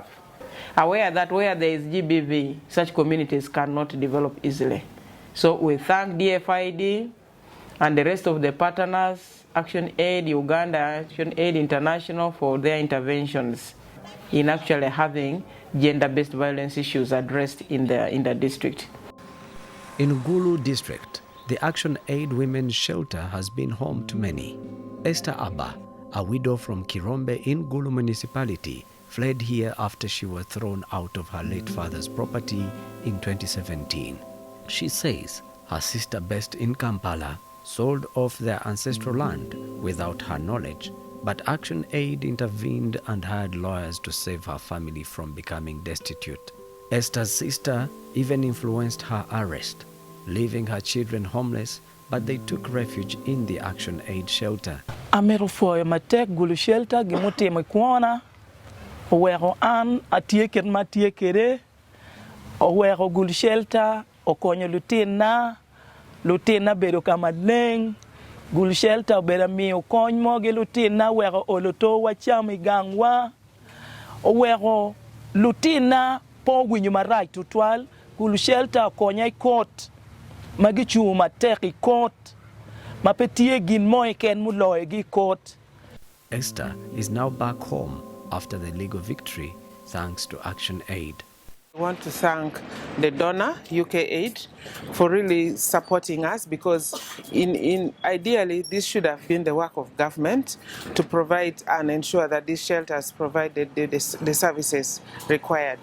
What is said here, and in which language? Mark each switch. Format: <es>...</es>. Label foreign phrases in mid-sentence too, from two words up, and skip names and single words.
<en>Aware that where there is G.B.V, such communities cannot develop easily. So we thank DFID and the rest of the partners, ActionAid Uganda, ActionAid International, for their interventions in actually having gender-based violence issues addressed in the district. In Gulu district, the ActionAid Women's Shelter has been home to many. Esther Abba, a widow from Kirombe in Gulu municipality, fled here after she was thrown out of her late father's property in 2017. She says her sister based in Kampala sold off their ancestral land without her knowledge, but ActionAid intervened and hired lawyers to save her family from becoming destitute. Esther's sister even influenced her arrest, leaving her children homeless, but they took refuge in the ActionAid shelter.</en> <ach>Amero foi matek Gulu shelter gimuti mekuona owero an atieke matiekere owero Gulu shelter okonyo lutina bedo kama leng Gulu shelter bera miyo kony moge lutina wero oloto wacham igangwa owero lutina po winyo marai tutwal Gulu shelter konya ikot magichu matek ikot mapetie gin moe ken muloe gi kot.</ach> <en>Esther is now back home after the legal victory thanks to ActionAid. I want to thank the donor, UK Aid, for really supporting us, because ideally this should have been the work of government to provide and ensure that these shelters provided the services required.</en>